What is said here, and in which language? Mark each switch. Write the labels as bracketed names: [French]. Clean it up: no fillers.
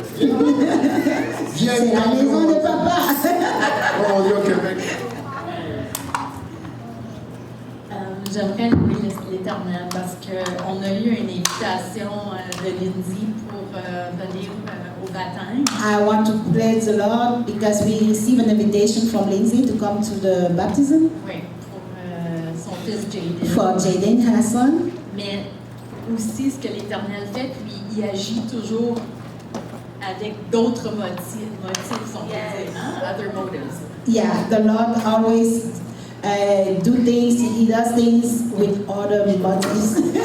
[French] Viens. C'est la maison de papa. Oh, on est au Québec. J'aimerais louer l'Éternel parce qu'on a eu une invitation de Lindsay pour venir au baptême. [English] I want to praise the Lord because we received an invitation from Lindsay to come to the baptism [French] Oui, pour son fils Jaden. [English] for Jaden, her son. [French] Mais aussi ce que l'Éternel fait, puis il agit toujours avec d'autres motifs, on peut dire, hein? [English] Other motives. Yeah, the Lord always do things, He does things with other motives.